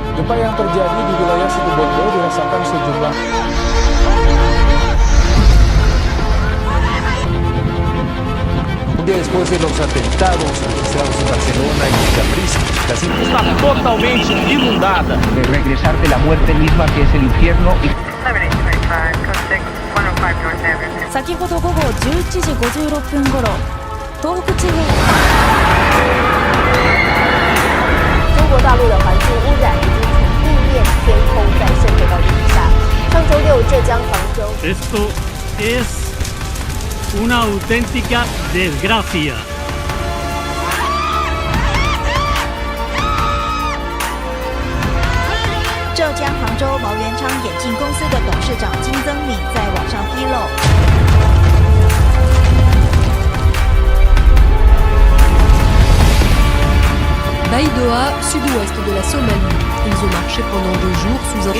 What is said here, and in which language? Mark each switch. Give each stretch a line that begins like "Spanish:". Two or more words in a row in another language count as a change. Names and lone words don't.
Indonesian: Gempa yang terjadi di wilayah Situbondo dirasakan sejumlah
Spanish: después de los atentados realizados en Barcelona y Capriz, casi está totalmente inundada. De regresar de la muerte misma que es el infierno.
Japanese: 先ほど午後11時56分頃、東北地方。
Chinese: 中国大陆的环境污染已经从地面、天空再渗透到地下。上周六，浙江杭州。
Spanish: Esto es una auténtica desgracia.
Chinese: 浙江杭州毛元昌眼镜公司的董事长金增敏在网上披露。
French: Baidoa, sud-ouest de la Somalie. Ils ont marché pendant 2 jours sous un...